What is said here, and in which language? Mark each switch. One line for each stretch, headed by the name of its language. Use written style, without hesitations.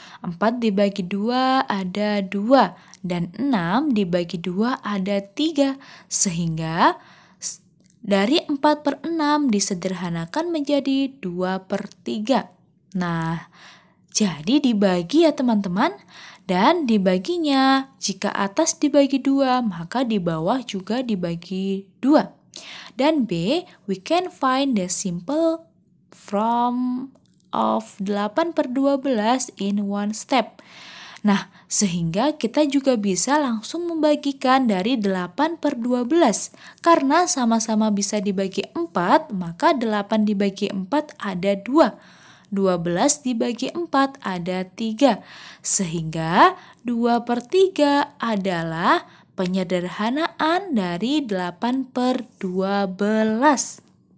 Indonesian: 4 dibagi 2 ada 2, dan 6 dibagi 2 ada 3, sehingga dari 4 per 6 disederhanakan menjadi 2 per 3. Nah, jadi dibagi ya teman-teman, dan dibaginya jika atas dibagi 2, maka di bawah juga dibagi 2. Dan B,
English: we can find the simple from of 8 per 12 in one step.
Indonesian: Nah, sehingga kita juga bisa langsung membagikan dari 8 per 12. Karena sama-sama bisa dibagi 4, maka 8 dibagi 4 ada 2. 12 dibagi 4 ada 3. Sehingga 2 per 3 adalah penyederhanaan dari 8 per 12.